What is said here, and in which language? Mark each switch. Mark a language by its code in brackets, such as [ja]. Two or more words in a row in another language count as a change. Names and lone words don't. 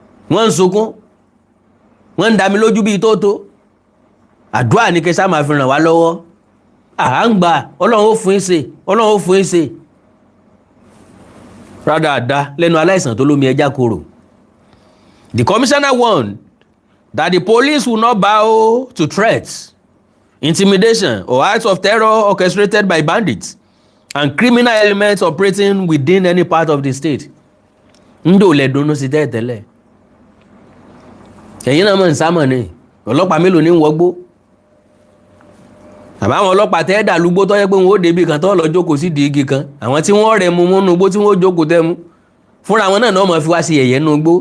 [yo] Wọ́n ń sunkún. Wọ́n ń dá mi lójú bíi tótó. Àdúrà ni kẹ́ sá máa fi ràn wá lọ́wọ́. À ń gbà, Ọlọ́run ó fún yín ṣe, Ọlọ́run ó fún yín ṣe. Rádaràda lẹ́nu aláìsàn tó lómi ẹja korò. [en] The commissioner warned that the police will not bow to threats, intimidation, or acts of terror orchestrated by bandits and criminal elements operating within any part of the state. [yo] Ǹdò lẹ dunnú sí tẹ́lẹ̀tẹ́lẹ̀. Ẹ̀yin náà mọ̀ ń sá mọ̀ ni. Ọlọ́pàá mélòó ní ń wọgbó? Àbá àwọn ọlọ́pàá tẹ́ ẹ dà lúgbó tó yẹ pé wọn ó débi kan tó lọ jókòó sí di igi kan. Àwọn tí wọ́n rẹ̀ mú mú nú igbó tí wọ́n ó jókòó tẹ́ mú. Fúnra wọn náà náà mọ̀ fi wá sí yẹ̀yẹ́ nú igbó.